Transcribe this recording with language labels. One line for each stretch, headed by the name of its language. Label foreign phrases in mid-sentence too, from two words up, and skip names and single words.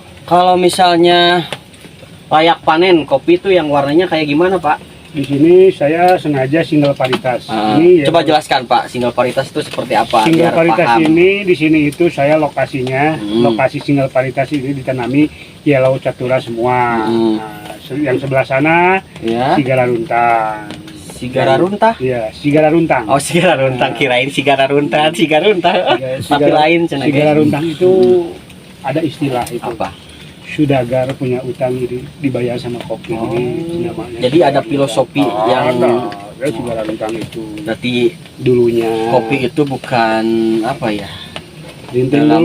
Indonesian: Kalau misalnya layak panen kopi itu yang warnanya kayak gimana, Pak? Di sini saya sengaja single varietas. Ini Coba ya, jelaskan, Pak, single varietas itu seperti apa? single biar varietas paham. ini di sini itu saya lokasinya, Hmm. lokasi single varietas ini ditanami yellow catura semua. Hmm. Nah, yang sebelah sana Ya. sigara runtang. Sigara runtah. Iya, sigara runtang. Oh, sigara runtang, kirain sigara runtah, sigara runtah.
Sundanese: Tapi lain cenah.
Indonesian: Sigara guys. runtang itu ada istilah itu. Apa? Sudagar punya utang dibayar sama kopi. Oh. Ini namanya. Jadi ada filosofi yang ada sigara runtang itu berarti dulunya. kopi itu bukan apa ya? Rinting Dalam